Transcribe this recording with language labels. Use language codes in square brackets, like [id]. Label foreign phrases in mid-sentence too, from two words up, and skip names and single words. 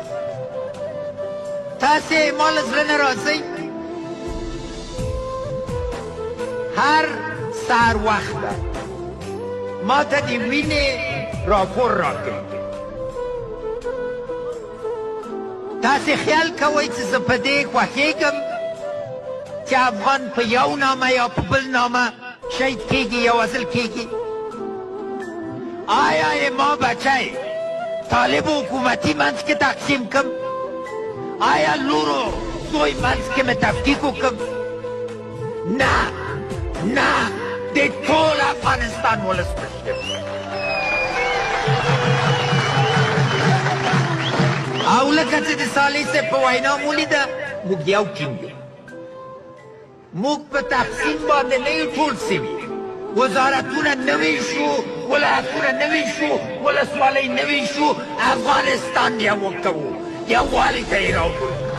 [ps] تاسې ما له زړه نه راځئ هر سهار وخته ما ته د وینې راپور راکوي تاسې خیال کوئ چې زه په دې خوښېږم چې افغان په یو نامه یا په بل نامه شهید کېږي یا وژل کېږي آیا ما بچه طالب حکومتی منځ کې تقسیم کم آیا لورو زوی منځ کې مې تفکیک وکم نه نه د ټول افغانستان ولس مشرف او لکه چې د صالح صاحب په وینا مو لیده موږ یو ټیم یو موږ په تقسیم باندې نه یو ټول سوي وزارتونه نوي شو ولایتونه نوي شو ولسوالۍ نوي شو افغانستان یو کوو یووالي ته یې راوړو